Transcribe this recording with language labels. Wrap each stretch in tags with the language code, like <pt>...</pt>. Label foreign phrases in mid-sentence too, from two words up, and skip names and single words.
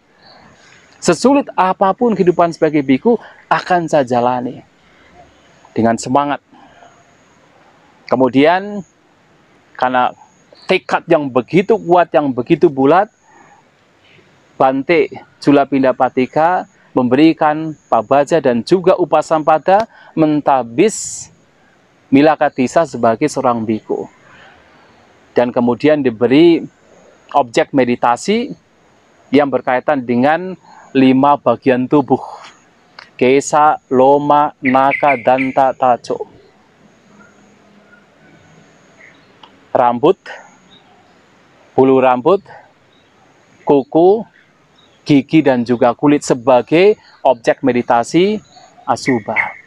<id>Sesulit apapun kehidupan sebagai biku akan saya jalani dengan semangat. Kemudian karena tekad yang begitu kuat, yang begitu bulat, Bante Cula Pindapatika memberikan pabaja dan juga upasampada, mentabis Milakatisa sebagai seorang biku. Dan kemudian diberi objek meditasi yang berkaitan dengan 5 bagian tubuh.</id> <pi>Kesa, Loma, Naka, Danta, Taco.</pi> <id>Rambut, bulu rambut, kuku, gigi, dan juga kulit sebagai objek meditasi Asubha.</id>